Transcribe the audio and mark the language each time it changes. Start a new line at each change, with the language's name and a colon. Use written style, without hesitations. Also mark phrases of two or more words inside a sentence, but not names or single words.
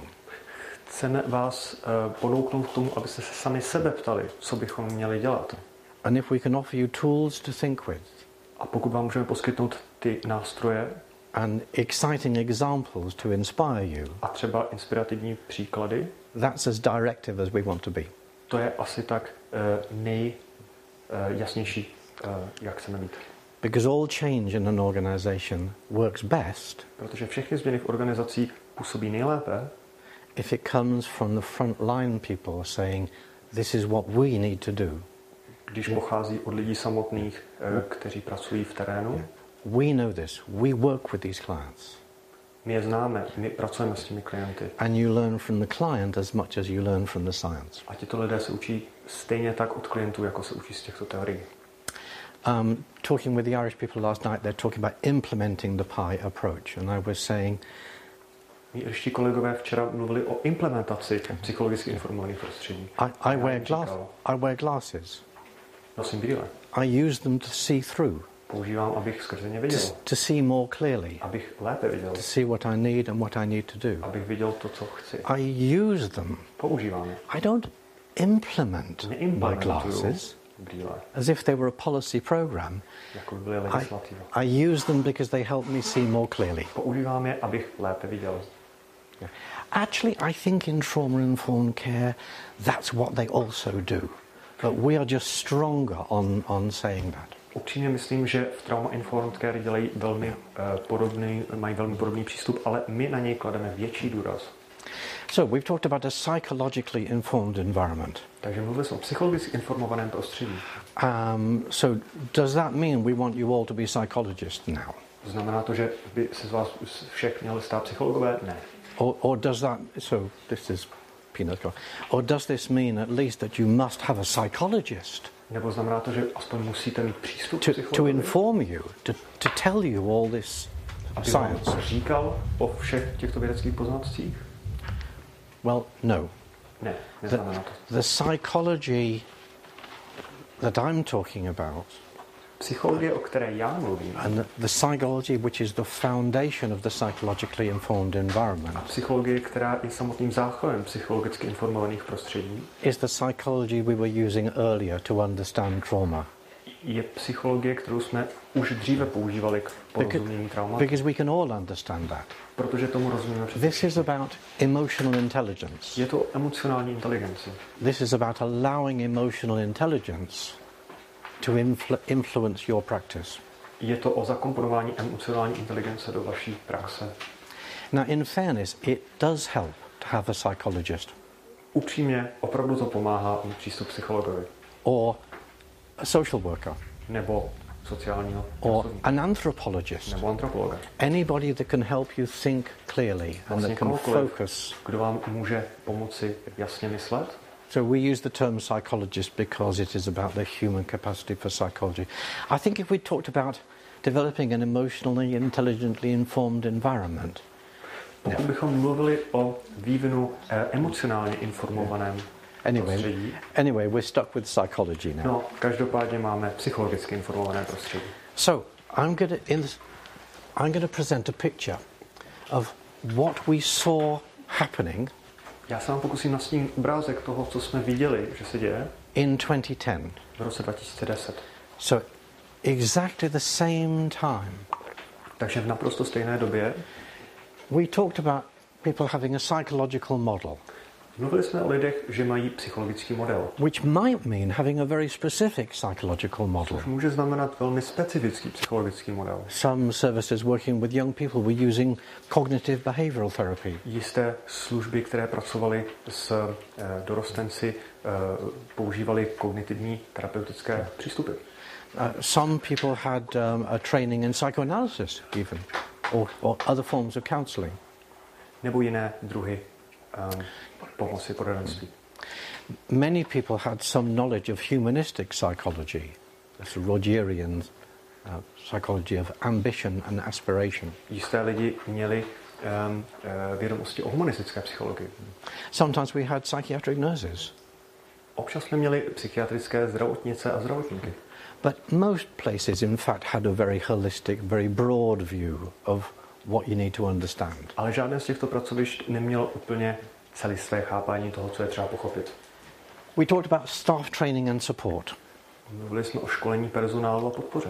Czech: Chceme vás ponouknout k tomu, abyste se sami sebe ptali, co bychom měli dělat.
English: And if we can offer you tools to think with.
Czech: A pokud vám můžeme poskytnout ty nástroje
English: and exciting examples to inspire you.
Czech: A třeba inspirativní příklady.
English: That's as directive as we want to be.
Czech: To je asi tak nejjasnější, jak chceme být.
English: Because all change in an organization works best.
Czech: Protože všechny změny v organizací působí nejlépe.
English: If it comes from the front line people saying, this is what we need to do.
Czech: Když pochází od lidí samotných, kteří pracují v terénu.
English: We know this. We work with these clients.
Czech: My je známe, my pracujeme s těmi klienty.
English: And you learn from the client as much as you learn from the science.
Czech: A tito lidé se učí stejně tak od klientů, jako se učí z těchto teorií.
English: Talking with the Irish people last night, they're talking about implementing the PIE approach, and I was saying.
Czech: Mí irští kolegové včera mluvili o implementaci psychologicky informovaných prostředí.
English: I wear glasses.
Czech: Nosím brýle.
English: I use them to see through.
Czech: Používám, abych skrze ně viděl.
English: To see more clearly.
Czech: Abych lépe viděl.
English: To see what I need and what I need to do.
Czech: Abych viděl to, co chci.
English: I use them.
Czech: Používám je.
English: I don't implement my glasses.
Czech: brýle.
English: As if they were a policy program.
Czech: Jako by byly legislativa.
English: I use them because they help me see more clearly.
Czech: Používám je, abych lépe viděl.
English: Actually, I think in trauma-informed care, that's what they also do. But we are just stronger on saying that.
Czech: Upřímně myslím, že v
English: trauma-informed care
Czech: dělají mají velmi podobný přístup, ale my na něj klademe větší důraz.
English: So we've talked about a psychologically informed environment.
Czech: Takže mluvili jsme o psychologicky informovaném prostředí.
English: So does that mean we want you all to be psychologists now?
Czech: Znamená to, že by se z vás všech měli stát psychologové? Ne.
English: Or does that, so this is peanut, or does this mean at least that you must have a psychologist?
Czech: Nebo znamená to, že aspoň musíte mít přístup to psychologovi?
English: inform you, to tell you all this science?
Czech: Aby říkal o všech těchto vědeckých poznatcích?
English: Well, no.
Czech: Ne, neznamená to.
English: The psychology that I'm talking about,
Czech: psychologie, o které já mluvím,
English: and the psychology which is the foundation of the psychologically informed environment,
Czech: a psychologie, která je samotným základem psychologicky informovaných prostředí,
English: is the psychology we were using earlier to understand trauma.
Czech: Je psychologie, kterou jsme už dříve používali k porozumění traumatu.
English: Because we can all understand that.
Czech: Protože tomu rozumíme přesně.
English: This is about emotional intelligence.
Czech: Je to emocionální inteligence.
English: This is about allowing emotional intelligence to influence your practice.
Czech: Je to o zakomponování emocionální inteligence do vaší praxe.
English: Now, in fairness, it does help to have a psychologist.
Czech: Upřímně, opravdu to pomáhá mít přístup psychologovi.
English: Or a social worker.
Czech: Nebo sociálního or pracovníka.
English: an anthropologist.
Czech: Nebo antropologa.
English: Anybody that can help you think clearly and that can focus.
Czech: Kdo vám může pomoci jasně myslet.
English: So we use the term psychologist because it is about the human capacity for psychology. I think if we talked about developing an emotionally, intelligently informed environment.
Czech: Pokud bychom mluvili o vývinu emocionálně informovaném prostředí.
English: Anyway, we're stuck with psychology now.
Czech: No, každopádně máme psychologicky informované prostředí.
English: So I'm going to present a picture of what we saw happening.
Czech: Já se vám pokusím nastínit obrázek toho, co jsme viděli, že se děje.
English: In 2010.
Czech: V roce 2010.
English: So exactly the same time.
Czech: Takže v naprosto stejné době.
English: We talked about people having a psychological model.
Czech: Mluvili jsme o lidech, že mají psychologický model.
English: Which might mean having a very specific psychological model.
Czech: Což může znamenat velmi specifický psychologický model.
English: Some services working with young people were using cognitive behavioral therapy.
Czech: Jisté služby, které pracovaly s dorostenci, používaly kognitivní terapeutické přístupy.
English: Some people had a training in psychoanalysis even, or other forms of counselling.
Czech: Nebo jiné druhy pomoci poradenství.
English: Many people had some knowledge of humanistic psychology, that's Rogerian psychology of ambition and aspiration.
Czech: Jisté lidi měli vědomosti o humanistické psychologii.
English: Sometimes we had psychiatric nurses.
Czech: Občas jsme měli psychiatrické zdravotnice a zdravotníky.
English: But most places, in fact, had a very holistic, very broad view of what you need to understand.
Czech: Ale žádné z těchto pracovišť nemělo úplně celistvé chápání toho, co je třeba pochopit.
English: We talked about staff training and support.
Czech: Mluvili jsme o školení personálu a podpoře.